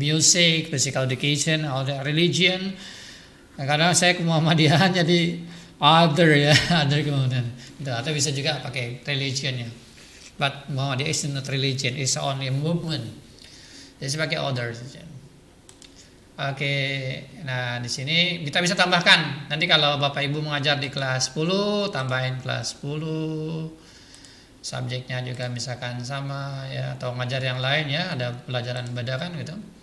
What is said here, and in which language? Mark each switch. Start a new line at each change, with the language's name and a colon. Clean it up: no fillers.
English: Music, physical education, all the religion.
Indonesian: Nah, karena saya ke Muhammadiyah jadi other ya, other kemudian. Atau bisa juga pakai religion ya.
English: But Muhammadiyah is not religion, it's only a movement.
Indonesian: Jadi sebagai order saja. Oke, nah di sini kita bisa tambahkan. Nanti kalau Bapak Ibu mengajar di kelas 10, tambahin kelas 10. Subjeknya juga misalkan sama ya, atau ngajar yang lain ya, ada pelajaran beda kan gitu.